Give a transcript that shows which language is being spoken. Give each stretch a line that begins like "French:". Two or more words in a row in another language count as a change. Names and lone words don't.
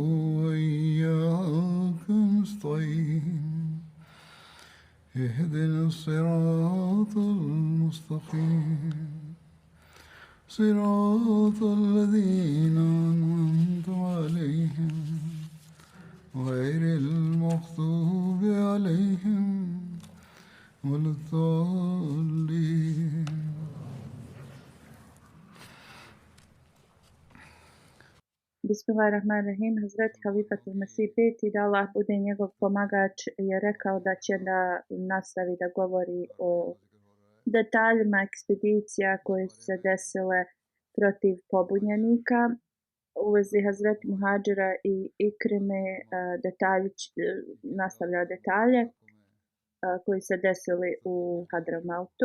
Arabic: وإياك نستعين اهدنا الصراط المستقيم صراط الذين أنعمت عليهم غير المغضوب عليهم ولا الضالين. بسم الله الرحمن الرحيم.
Bosnian: Hazreti Halifatul Mesih peti, da Allah bude njegov pomagač, je rekao da će da nastavi da govori o detaljima ekspedicija koje su se desile protiv pobunjenika. U vezi Hazreti Muhadžira i Ikrime nastavlja detalje koji se desili u Hadramautu.